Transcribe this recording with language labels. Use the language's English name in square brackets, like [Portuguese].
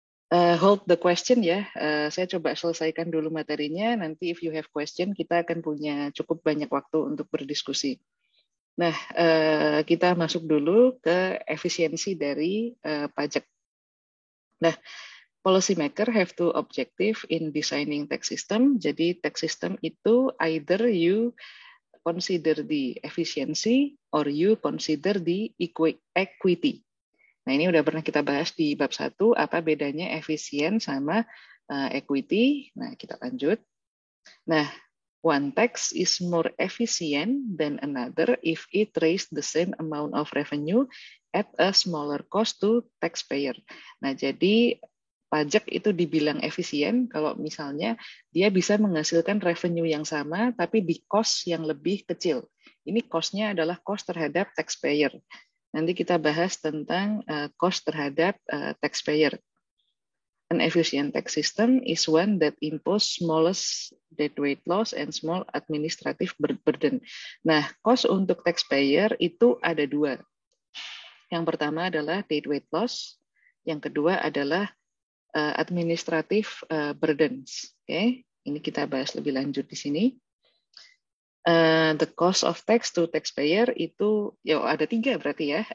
[English] Hold the question [Indonesian] ya, saya coba selesaikan dulu materinya, nanti [English] if you have question, [Indonesian] kita akan punya cukup banyak waktu untuk berdiskusi. Nah, kita masuk dulu ke efisiensi dari pajak. [English] Nah, policymaker have two objective in designing tax system. Jadi tax system itu either you consider the efficiency or you consider the equity. [Indonesian] Nah, ini udah pernah kita bahas di bab 1, apa bedanya efisien sama equity. Nah, kita lanjut. [English] Nah, one tax is more efficient than another if it raise the same amount of revenue at a smaller cost to taxpayer. [Indonesian] Nah, jadi pajak itu dibilang efisien kalau misalnya dia bisa menghasilkan revenue yang sama tapi di cost yang lebih kecil. Ini cost-nya adalah cost terhadap taxpayer. Nanti kita bahas tentang cost terhadap taxpayer. [English] An efficient tax system is one that impose smallest deadweight loss and small administrative burden. [Indonesian] Nah, cost untuk taxpayer itu ada dua. Yang pertama adalah deadweight loss, yang kedua adalah administrative burdens. Oke, ini kita bahas lebih lanjut di sini. [English] The cost of tax to taxpayer [Indonesian] itu ya ada 3 berarti ya.